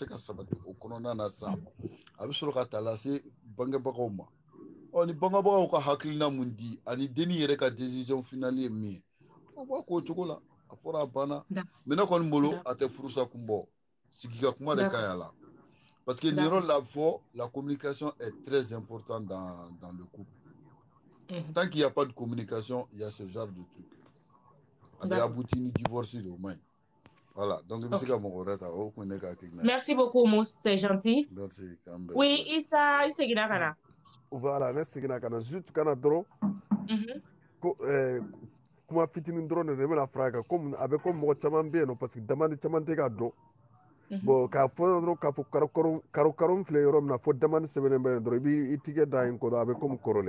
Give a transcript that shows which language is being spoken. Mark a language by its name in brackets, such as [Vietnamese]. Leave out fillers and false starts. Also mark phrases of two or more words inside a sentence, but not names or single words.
[Bambara] ka sabati o kɔnɔna na sisan a bɛ sɔrɔ ka taa lase bangebagaw ma ɔ ni bangebagaw ka hakilina mun di ani denni yɛrɛ ka décision finale ye min ye o b'a k'o cogo la a fɔra a banna mais ne kɔni bolo a tɛ furusa kun bɔ sigi ka kuma de ka ɲi a la [French] parce que [Bambara] nin yɔrɔ la fɔ [French] la communication est très importante dans le couple tant qu'il n'y a pas de communication il y a ce genre de truc avec abouti [Bambara] ni divorce de [French] au moins voilà donc [Bambara] il ka mɔgɔ wɛrɛ ta o kun ne ka hakilina [French] merci beaucoup Mousse c'est gentil merci [Bambara] oui Issa i seginna ka na voilà ne seginna ka na juste kana dɔrɔn ko kuma fitinin dɔrɔn de bɛna fara kan comme a bɛ comme mɔgɔ caman bɛ yen nɔ parce que damani caman tɛ k'a dɔn bon k'a fɔ dɔrɔn k'a fɔ karo filɛ yɔrɔ min na fo damani sɛbɛnnen bɛ yen dɔrɔn i b'i tigɛ da yen kɔrɔ a bɛ comme kɔrɔlen